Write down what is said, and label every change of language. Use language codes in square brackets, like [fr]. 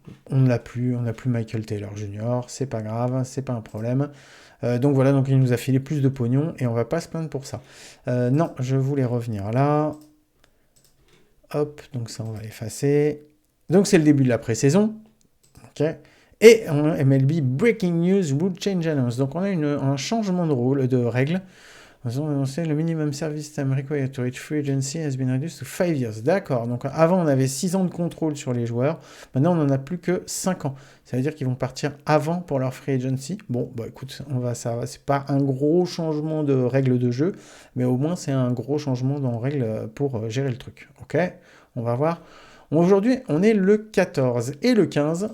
[fr] On n'a plus Michael Taylor Jr. C'est pas grave, c'est pas un problème. Donc voilà, donc il nous a filé plus de pognon et on va pas se plaindre pour ça. Non, je voulais revenir là. Hop, donc ça on va effacer. Donc c'est le début de la pré-saison. Ok. [en] Et MLB Breaking News Rule Change Announce. [fr] Donc on a un changement de règle. Nous avons annoncé [en] le minimum service time required to reach free agency has been reduced to 5 years. [fr] D'accord, donc avant on avait 6 ans de contrôle sur les joueurs, maintenant on n'en a plus que 5 ans. Ça veut dire qu'ils vont partir avant pour leur free agency. Bon, bah écoute, c'est pas un gros changement de règle de jeu, mais au moins c'est un gros changement dans règle pour gérer le truc. Ok, on va voir. Aujourd'hui, on est le 14 et le 15.